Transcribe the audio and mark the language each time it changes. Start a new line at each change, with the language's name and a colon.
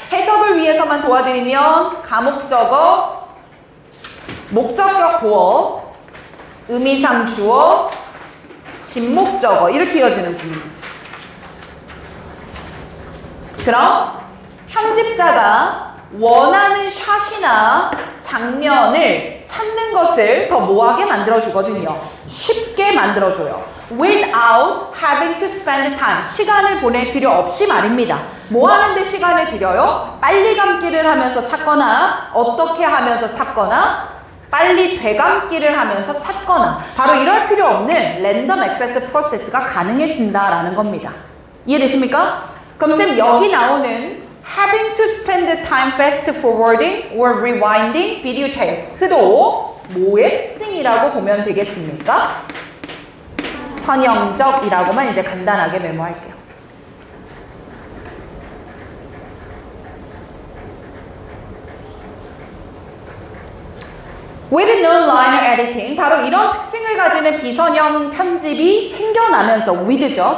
Korean: 해석을 위해서만 도와드리면 가목적어, 목적격 보어, 의미상 주어, 진목적어 이렇게 이어지는 구문이죠. 그럼 편집자가 원하는 샷이나 장면을 찾는 것을 더 뭐하게 만들어주거든요. 쉽게 만들어줘요.
English: Without having to spend time.
Korean: 시간을 보낼 필요 없이 말입니다. 뭐 하는데 시간을 들여요? 빨리 감기를 하면서 찾거나 어떻게 하면서 찾거나 빨리 되감기를 하면서 찾거나 바로 이럴 필요 없는 랜덤 액세스 프로세스가 가능해진다라는 겁니다. 이해되십니까? 그럼 쌤 여기 나오는
English: having to spend time fast forwarding or rewinding video tape
Korean: 도 뭐의 특징이라고 보면 되겠습니까? 선형적이라고만 이제 간단하게 메모할게요.
English: With non-linear editing,
Korean: 바로 이런 특징을 가지는 비선형 편집이 생겨나면서 with죠.